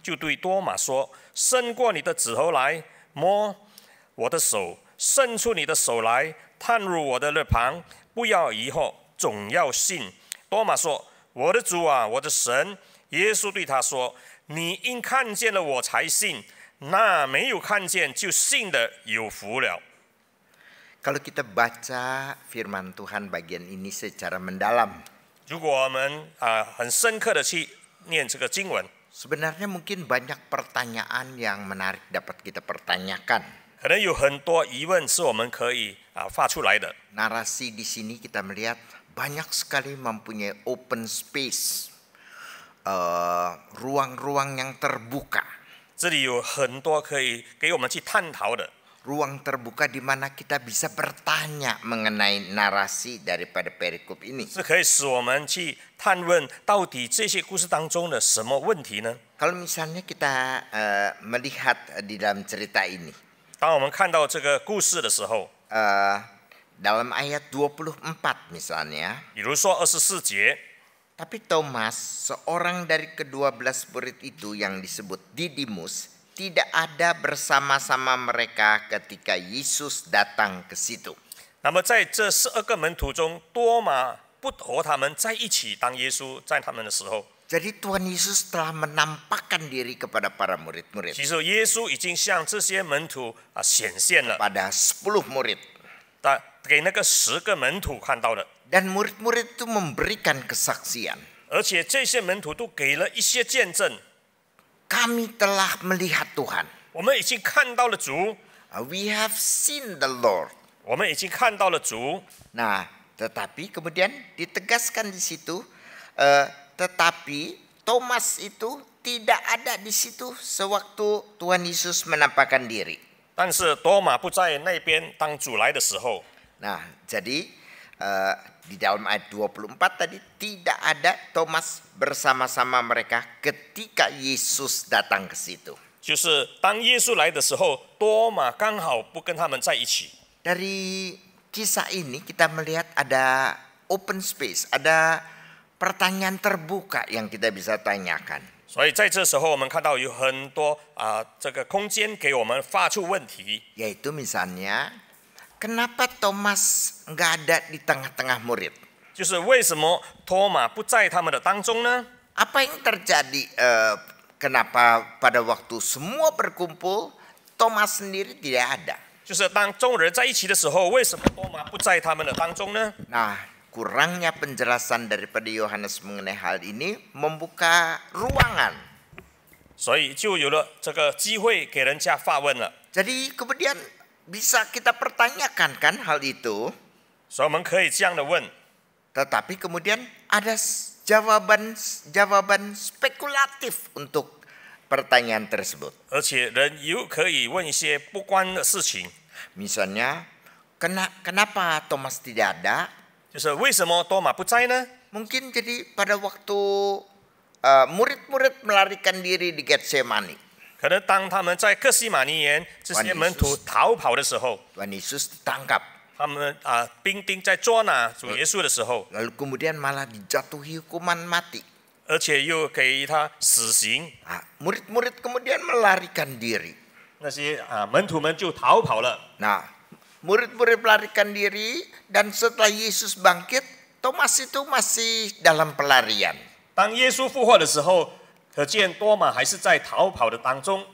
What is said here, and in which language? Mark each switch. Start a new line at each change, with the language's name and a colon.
Chinese: 就对多马说：“伸过你的指头来，摸我的手，伸出你的手来，探入我的肋旁，不要疑惑，总要信。” 多马说：“我的主啊，我的神！” 耶稣对他说：“你因看见了我才信，那没有看见就信的有福了。”
Indonesian: Kalau kita baca firman Tuhan bagian ini secara mendalam,
Chinese: 如果我们很深刻的去念这个经文，
Indonesian: sebenarnya mungkin banyak pertanyaan yang menarik dapat kita pertanyakan.
Chinese: 可能有很多疑问是我们可以发出来的。
Indonesian: Narasi di sini kita melihat banyak sekali mempunyai
English: open space,
Indonesian: ruang-ruang yang terbuka.
Chinese: 这里有很多可以给我们去探讨的。
Indonesian: Ruang terbuka di mana kita bisa bertanya mengenai narasi daripada perikop ini.
Chinese: 是可以使我们去探问到底这些故事当中的什么问题呢？
Indonesian: Kalau misalnya kita melihat di dalam cerita ini,
Chinese: 当我们看到这个故事的时候，
Indonesian: dalam ayat 24 misalnya,
Chinese: 比如说24节，
Indonesian: tapi Thomas, seorang dari ke-12 murid itu yang disebut Didimus, tidak ada bersama-sama mereka ketika Yesus datang ke situ.
Chinese: 那么在这12个门徒中，多马不和他们在一起，当耶稣在他们的时候，
Indonesian: Jadi Tuhan Yesus telah menampakkan diri kepada para murid-murid.
Chinese: 其实耶稣已经向这些门徒显现了，
Indonesian: Pada 10 murid.
Chinese: 给那个10个门徒看到的，
Indonesian: Dan murid-murid itu memberikan kesaksian.
Chinese: 而且这些门徒都给了一些见证。
Indonesian: Kami telah melihat Tuhan.
Chinese: 我们已经看到了主，
English: We have seen the Lord.
Chinese: 我们已经看到了主。
Indonesian: Nah, tetapi kemudian ditegaskan di situ, tetapi Thomas itu tidak ada di situ sewaktu Tuhan Yesus menampakkan diri.
Chinese: 但是多马不在那边，当主来的时候，
Indonesian: Nah, jadi di dalam ayat 24 tadi tidak ada Thomas bersama-sama mereka ketika Yesus datang ke situ.
Chinese: 就是当耶稣来的时候，多马刚好不跟他们在一起。
Indonesian: Dari kisah ini kita melihat ada
English: open space,
Indonesian: ada pertanyaan terbuka yang kita bisa tanyakan.
Chinese: 所以在这时候，我们看到有很多这个空间给我们发出问题，
Indonesian: Yaitu misalnya, kenapa Thomas nggak ada di tengah-tengah murid?
Chinese: 就是为什么托马不在他们的当中呢？
Indonesian: Apa yang terjadi kenapa pada waktu semua berkumpul, Thomas sendiri tidak ada?
Chinese: 就是当众人在一起的时候，为什么多马不在他们的当中呢？
Indonesian: Nah, kurangnya penjelasan daripada Yohanes mengenai hal ini membuka ruangan.
Chinese: 所以就有了这个机会给人家发问了。
Indonesian: Jadi kemudian bisa kita pertanyakan kan hal itu,
Chinese: 所以我们可以这样的问，
Indonesian: tetapi kemudian ada jawaban spekulatif untuk pertanyaan tersebut.
Chinese: 而且人又可以问一些不关的事情，
Indonesian: Misalnya, kenapa Thomas tidak ada?
Chinese: 就是为什么多马不在呢？
Indonesian: Mungkin jadi pada waktu murid-murid melarikan diri di Getsemani,
Chinese: 可能当他们在客西马尼园这些门徒逃跑的时候，
Indonesian: Tuhan Yesus ditangkap,
Chinese: 他们兵丁在捉拿主耶稣的时候，
Indonesian: lalu kemudian malah dijatuhi hukuman mati.
Chinese: 而且又给他死刑，
Indonesian: Murid-murid kemudian melarikan diri.
Chinese: 那些门徒们就逃跑了。
Indonesian: Nah, murid-murid melarikan diri dan setelah Yesus bangkit, Thomas itu masih dalam pelarian.
Chinese: 当耶稣复活的时候，可见多马还是在逃跑的当中，